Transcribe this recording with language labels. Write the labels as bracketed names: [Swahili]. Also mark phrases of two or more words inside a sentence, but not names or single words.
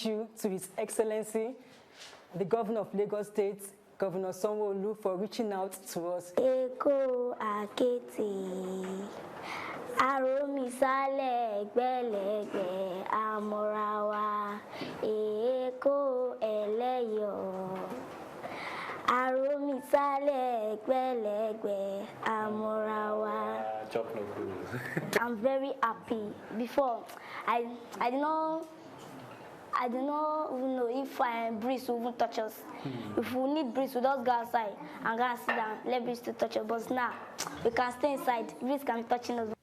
[English] you to His Excellency, the Governor of Lagos State, Governor Sanwo-Olu, for reaching out to us. [Yoruba] Eko akete, aromisale gbẹlẹgbẹ amorawa. Eko eleyo, aromisale gbẹlẹgbẹ amorawa. [English] I'm very happy. Before, I I do not even know if breeze will even touch us. If we need breeze, we just go outside and go and sit down, let breeze to touch us. But now, we can stay inside, breeze can be touching us.